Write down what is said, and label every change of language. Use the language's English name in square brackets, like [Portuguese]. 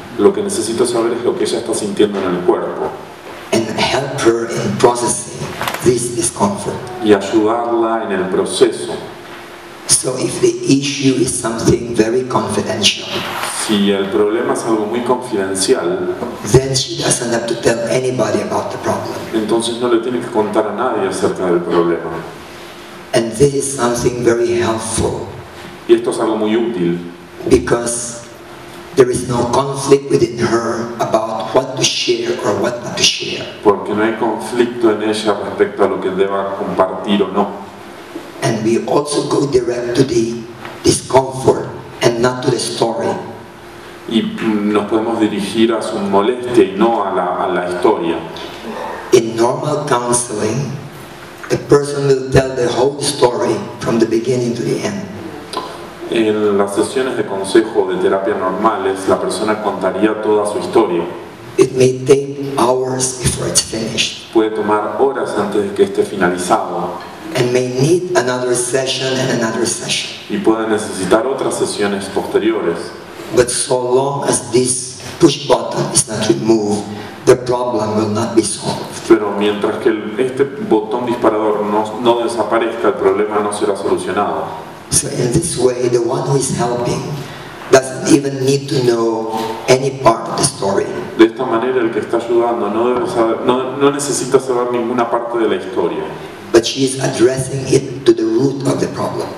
[Spanish] Lo que necesito saber es lo que ella está sintiendo en el cuerpo. [English] And help her in processing this discomfort. [Spanish] Y ayudarla en el proceso. [English] So if the issue is something very confidential, [Spanish] si el problema es algo muy confidencial, [English] then she doesn't have to tell anybody about the problem. [Spanish] Entonces no le tiene que contar a nadie acerca del problema. [English] And this is something very helpful. [Spanish] Y esto es algo muy útil. [English] Because there is no conflict within her about what to share or what not to share. [Spanish] Porque no hay conflicto en ella respecto a lo que deba compartir o no. [English] And we also go direct to the discomfort and not to the story. [Spanish] Y nos podemos dirigir a su molestia y no a la historia. [English] In normal counseling, the person will tell the whole story from the beginning to the end. [Spanish] En las sesiones de consejo de terapia normales, la persona contaría toda su historia. [English] It may take hours before it's finished. [Spanish] Puede tomar horas antes de que esté finalizado. [English] And may need another session and another session. [Spanish] Y puede necesitar otras sesiones posteriores. [English] But so long as this push button is not removed, the problem will not be solved. [Spanish] Pero mientras que este botón disparador no desaparezca, el problema no será solucionado. [English] So in this way, the one who is helping doesn't even need to know any part of the story. [Spanish] De esta manera, el que está ayudando no necesita saber ninguna parte de la historia. [English] But she is addressing it to the root of the problem.